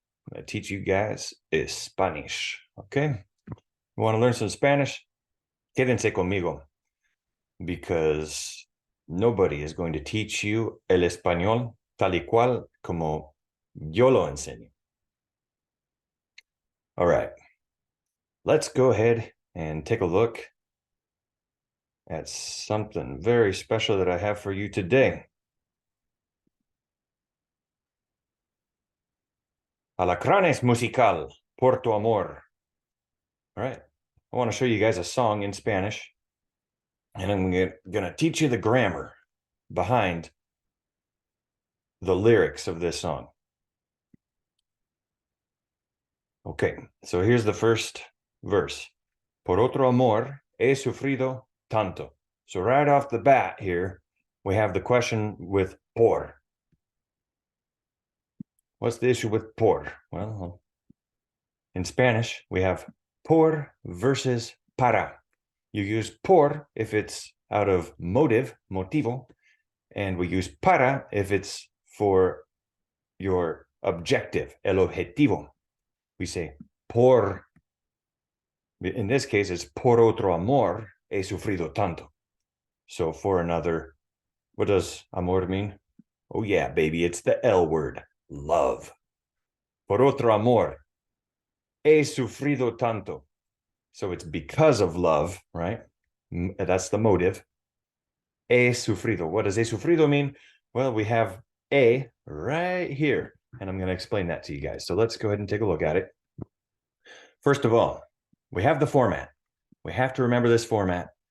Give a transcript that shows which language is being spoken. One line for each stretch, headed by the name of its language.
English: I'm going to teach you guys Spanish, okay? You want to learn some Spanish?
Spanish: Quédense conmigo,
English: because nobody is going to teach you
Spanish: el español tal y cual como yo lo enseño.
English: All right. Let's go ahead and take a look at something very special that I have for you today.
Spanish: Alacranes musical, por tu amor. All right.
English: I want to show you guys a song in Spanish, and I'm going to teach you the grammar behind the lyrics of this song. Okay, so here's the first verse.
Spanish: Por otro amor he sufrido tanto.
English: So right off the bat here, we have the question with por. What's the issue with por? Well, in Spanish, we have por versus para. You use por if it's out of motivo, and we use para if it's for your objective, el objetivo. We say por, in this case, it's
Spanish: por otro amor he sufrido tanto.
English: So for another, what does amor mean? Oh yeah, baby, it's the L word, love.
Spanish: Por otro amor he sufrido tanto.
English: So it's because of love, right? That's the motive. He sufrido. What does he sufrido mean? Well, we have a right here, and I'm going to explain that to you guys. So let's go ahead and take a look at it. First of all, we have the format. We have to remember this format.